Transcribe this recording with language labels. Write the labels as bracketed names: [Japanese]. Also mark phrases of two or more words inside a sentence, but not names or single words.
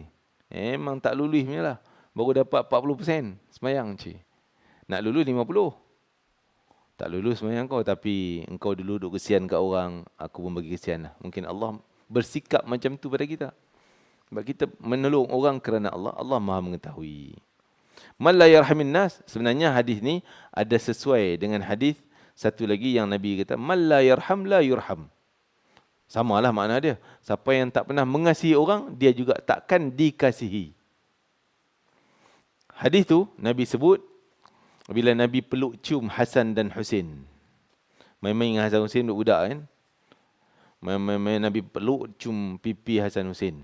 [Malay] Memang tak lulus punya lah. Baru dapat 40% semayang cik. Nak lulus 50. Tak lulus semayang kau, tapi engkau dulu duk kesian kat orang, aku pun bagi kesian lah. Mungkin Allah bersikap macam tu pada kita. Sebab kita menolong orang kerana Allah, Allah Maha mengetahui. [Arabic] من لا يرحم الناس, [Malay] sebenarnya hadis ni ada sesuai dengan hadis satu lagi yang Nabi kata, [Arabic] من لا يرحم لا يرحم. [Malay] Samalah makna dia. Siapa yang tak pernah mengasihi orang, dia juga takkan dikasihi. Hadis tu Nabi sebut bila Nabi peluk cium Hasan dan Husin. Main-main dengan Hasan Husin budak kan. Main-main Nabi peluk cium pipi Hasan Husin.